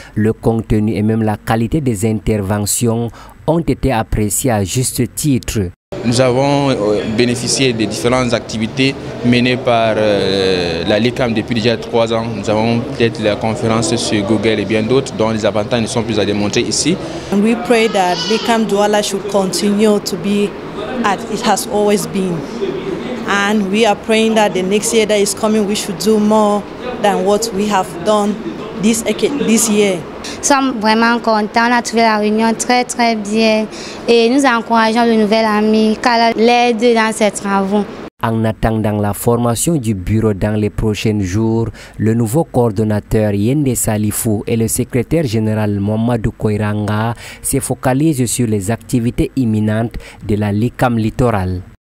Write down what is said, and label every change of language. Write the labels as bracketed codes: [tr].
[fr] Le contenu et même la qualité des interventions ont été appréciés à juste titre. Nous avons bénéficié des différentes activités menées par la LICAM depuis déjà 3 ans. Nous avons peut-être la conférence sur Google et bien d'autres dont les avantages ne sont plus à démontrer ici. [en] And we pray that LICAM Douala should continue to be as it has always been. And we are praying that the next year that is coming we should do more than what we have done this year. [fr] Nous sommes vraiment contents, on a trouvé la réunion très bien et nous encourageons le nouvel ami qu'Allah l'aide dans ses travaux. En attendant la formation du bureau dans les prochains jours, le nouveau coordonnateur Yende Salifou et le secrétaire général Mamadou Koiranga se focalisent sur les activités imminentes de la LICAM littorale.